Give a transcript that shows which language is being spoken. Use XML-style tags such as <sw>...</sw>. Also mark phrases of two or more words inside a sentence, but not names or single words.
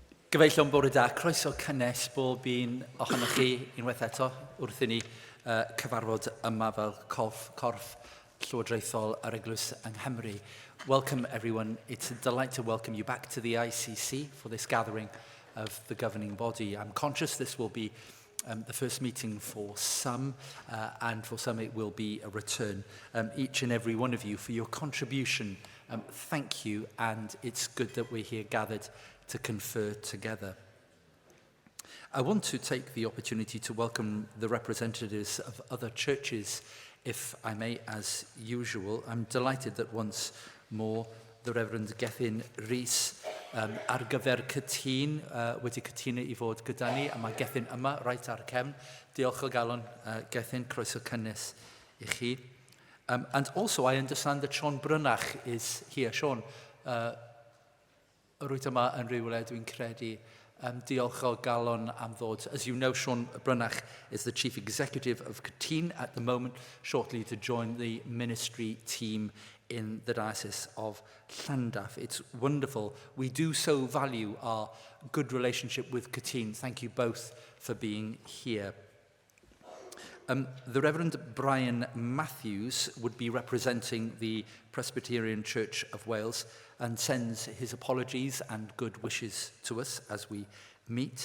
<cy>Gyfeillion bore da, croeso cynnes bob un ohonoch chi unwaith eto wrth i ni cyfarfod yma fel corff llywodraethol yr Eglwys yng Nghymru.</cy> <en>Welcome everyone. It's a delight to welcome you back to the ICC for this gathering of the governing body. I'm conscious this will be the first meeting for some, and for some it will be a return. Each and every one of you for your contribution, thank you, and it's good that we're here gathered to confer together. I want to take the opportunity to welcome the representatives of other churches, if I may, as usual. I'm delighted that once more the Reverend Gethin Rhys</en> <cy>ar gyfer cytun wedi cytuno I fod gyda ni, a mae Gethin yma, reit ar cefn. Diolch o galon, Gethin, croeso cynnes I chi.</cy> <en>And also I understand that Sean Brynach is here.</en> <cy>Sean, rwyt yma yn rhywle dwi'n credu. Diolch o galon am ddod.</cy> <en>As you know, Sean Brynach is the Chief Executive of Cytun at the moment, shortly to join the ministry team in the Diocese of Llandaff. It's wonderful. We do so value our good relationship with Cytun. Thank you both for being here. The Reverend Brian Matthews would be representing the Presbyterian Church of Wales and sends his apologies and good wishes to us as we meet.</en>